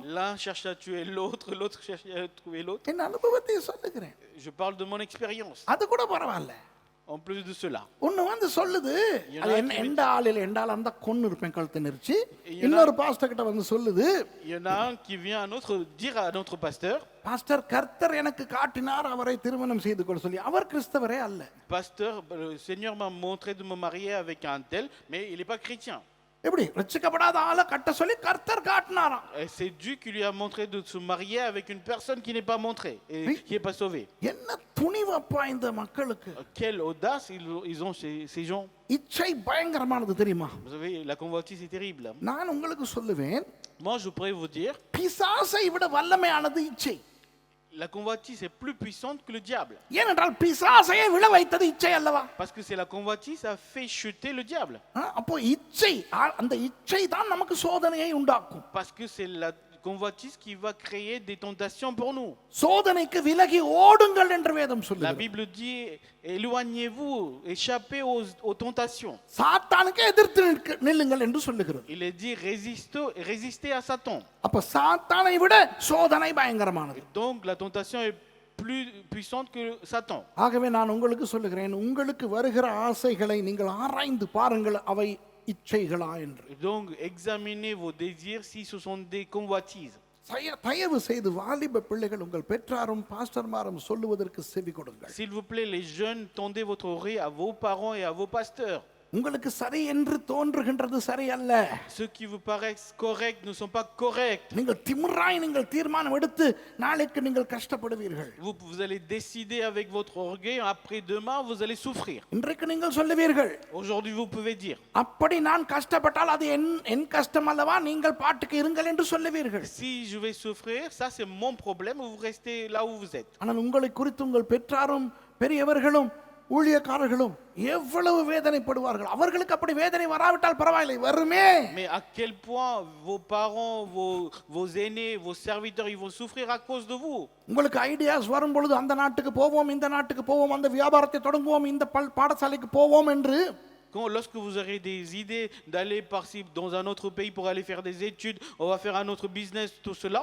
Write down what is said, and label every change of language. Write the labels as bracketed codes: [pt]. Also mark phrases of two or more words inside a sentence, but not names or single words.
[fr] L'un cherche à tuer l'autre, l'autre cherche à trouver l'autre. [ta] என் அனுபவத்தை சொல்லுகிறேன். [fr] Je parle de mon expérience. [ta] அது கூட பரவாயில்ல. [fr] En plus de cela. [ta] ஒண்ணு வந்து சொல்லுது, அது எந்த ஆளில் எண்டால அந்த கொன்னு இருப்பேன் கழுத்தை நெரிச்சு. [fr] Il y en a- [ta] இன்னொரு பாஸ்டர் கிட்ட வந்து சொல்லுது, [fr] Il y en a un qui vient dire à notre pasteur, [ta] பாஸ்டர் கர்த்தர் எனக்கு காட்டினார் அவரை திருமணம் செய்து கொள்ள சொல்லி. அவர் கிறிஸ்தவரே அல்ல. [fr] pasteur, le Seigneur m'a montré de me marier avec un tel, mais il n'est pas chrétien. [ta] எப்படி ரட்சிக்கப்படாத ஆளை கட்ட சொல்லி கர்த்தர் காட்டினாராம். [fr] Et c'est Dieu qui lui a montré de se marier avec une personne qui n'est pas montrée et Oui. qui n'est pas sauvée. [ta] என்ன துணிவப்பா இந்த மக்களுக்கு. [fr] Quelle audace ils ont ces gens. [ta] இச்சை பயங்கரமானது தெரியுமா? [fr] Vous savez, la convoitise est terrible. [ta] நான் உங்களுக்கு சொல்லுவேன், [fr] Moi, je pourrais vous dire, [ta] பிசாசை விட வல்லமையானது இச்சை. [fr] la convoitise est plus puissante que le diable. [ta] ஏனென்றால் பிசாசையை விழ வைத்தது இச்சை அல்லவா? [fr] Parce que c'est la convoitise qui a fait chuter le diable. [ta] அப்போ இச்சை, அந்த இச்சை தான் நமக்கு சோதனையை உண்டாக்கும். [fr] Parce que c'est la convoitise qui va créer des tentations pour nous. [ta] சோதனைக்கு விலகி ஓடுங்கள் என்று வேதம் [fr] La [ta] சொல்லுகிறது. [fr] Bible dit, éloignez-vous, échappez aux tentations. [ta] சாத்தானுக்கு எதிர்த்து நில்லுங்கள் என்று சொல்லுகிறது. [fr] Il est dit, résistez à Satan. [ta] அப்ப சாத்தானை விட சோதனை பயங்கரமானது. [fr] Et donc la tentation est plus puissante que Satan. [ta] ஆகவே நான் உங்களுக்கு சொல்லுகிறேன், உங்களுக்கு வருகிற ஆசைகளை நீங்கள் ஆராய்ந்து பாருங்கள், அவை இச்சைகளா என்று. [fr] Et donc examinez vos désirs si ce sont des convoitises. [ta] தயவு செய்து வாலிப பிள்ளைகள் உங்கள் பெற்றாரும் பாஸ்டர்மாரும் சொல்லுவதற்கு செவி கொடுங்கள். [fr] S'il vous plaît, les jeunes, tendez votre oreille à vos parents et à vos pasteurs. [ta] உங்களுக்கு சரி என்று தோன்றுகின்றது சரி அல்ல. [fr] Ceux qui vous paraissent corrects ne sont pas corrects. [ta] நீங்கள் திமிராய் நீங்கள் தீர்மானம் எடுத்து நாளைக்கு நீங்கள் கஷ்டப்படுவீர்கள். [fr] Vous allez décider avec votre orgueil, après-demain vous allez souffrir. [ta] இன்றைக்கு நீங்கள் சொல்லுவீர்கள், [fr] Aujourd'hui vous pouvez dire, [ta] அப்படி நான் கஷ்டப்பட்டால் அது என் கஷ்டம் அல்லவா, நீங்கள் பாட்டுக்கு இருங்கள் என்று சொல்லுவீர்கள். [fr] si je vais souffrir, ça c'est mon problème, vous restez là où vous êtes. [ta] ஆனால் உங்களை குறித்து உங்கள் பெற்றாரும் பெரியவர்களும் ஊழியக்காரர்களும் எவ்வளவு வேதனைப்படுவார்கள். அவர்களுக்கு அப்படி வேதனை வராவிட்டால் பரவாயில்லை, வருமே. [fr] Mais à quel point vos parents, vos aînés, vos serviteurs, ils vont souffrir à cause de vous. [ta] உங்களுக்கு ஐடியாஸ் வரும் பொழுது அந்த நாட்டுக்கு போவோம், இந்த நாட்டுக்கு போவோம், அந்த வியாபாரத்தை தொடங்குவோம், இந்த பாடசாலைக்கு போவோம் என்று [fr] Lorsque vous aurez des idées d'aller par-ci dans un autre pays pour aller faire des études, on va faire un autre business, tout cela,